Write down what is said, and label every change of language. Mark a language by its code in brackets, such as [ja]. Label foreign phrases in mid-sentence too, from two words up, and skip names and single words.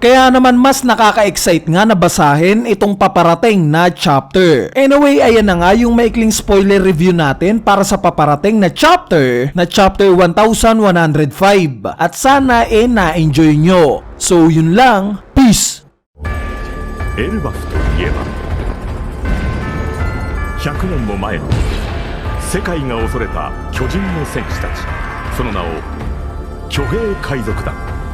[tl] Kaya naman mas nakaka-excite nga na basahin itong paparating na chapter. Anyway, ayan na nga yung maikling [en] spoiler review [tl] natin para sa paparating na chapter 1105 at sana na-enjoy nyo. So yun lang, peace! [ja] エルバフといえば100年も前の世界が恐れた巨人の戦士たち、その名を巨兵海賊団。